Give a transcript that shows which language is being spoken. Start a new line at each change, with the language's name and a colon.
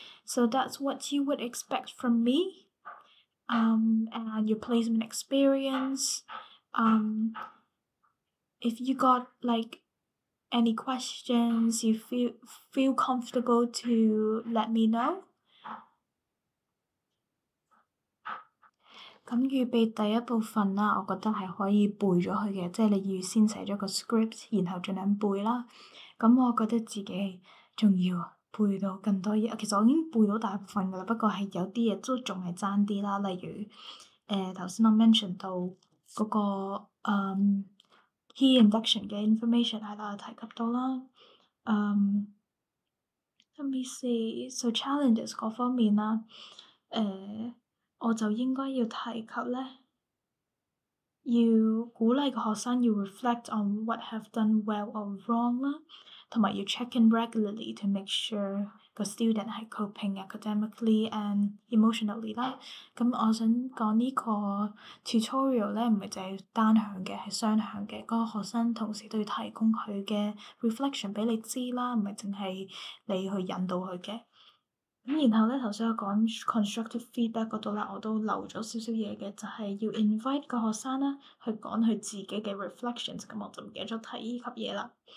English: So that's what you would expect from me. And your placement experience. If you got like any questions, you feel comfortable to let me know.
Cantonese: 咁預備第一部分啦，我覺得係可以背咗佢嘅，即係你預先寫咗個 script，然後盡量背啦。咁我覺得自己仲要背到更多嘢，其實我已經背到大部分㗎啦，不過係有啲嘢都仲係爭啲啦，例如頭先我 mention 到嗰個key induction 嘅 information 係啦，提及到啦。
English: Let me see， so challenges
Cantonese: 嗰方面啦，我就應該要提及咧，要鼓勵個學生要
English: reflect on what have done well or wrong
Cantonese: 啦，同埋要
English: check in regularly to make sure
Cantonese: 個 student 係
English: coping academically and emotionally
Cantonese: 啦。咁我想講呢個 tutorial 咧，唔係淨係單向嘅，係雙向嘅。嗰個學生同時都要提供佢嘅 reflection 俾你知啦，唔係淨係你去引導佢嘅。咁然後咧，頭先我講 constructive feedback 嗰度啦，我都漏咗少少嘢嘅，就係要 invite 個學生啦去講佢自己嘅 reflections，咁我就唔記得咗提呢級嘢啦。